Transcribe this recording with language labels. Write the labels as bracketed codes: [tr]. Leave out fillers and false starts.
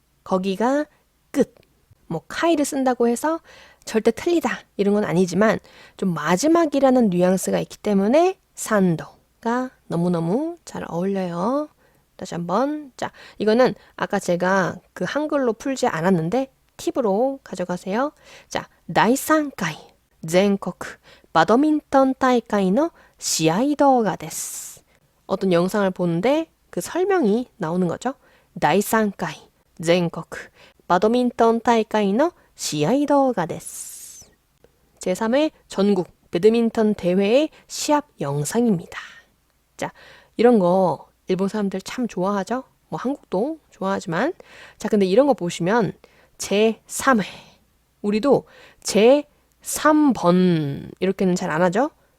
[ko] 거기가 끝. 뭐 카이를 쓴다고 해서 절대 틀리다 이런 건 아니지만 좀 마지막이라는 뉘앙스가 있기 때문에 산도가 너무너무 잘 어울려요. 다시 한번. 자, 이거는 아까 제가 그 한글로 풀지 않았는데 팁으로 가져가세요. [ja] 자, 第3回全国バドミントン大会の試合動画です. [ko] 어떤 영상을 보는데 그 설명이 나오는 거죠. [ja] 第3回全国バドミントン大会の試合動画です. [ko] 제3회 전국 배드민턴 대회의 시합 영상입니다. 자, 이런 거 일본 사람들 참 좋아하죠? 뭐 한국도 좋아하지만. 자, 근데 이런 거 보시면 제3회. 우리도 제3번 이렇게는 잘 안 하죠?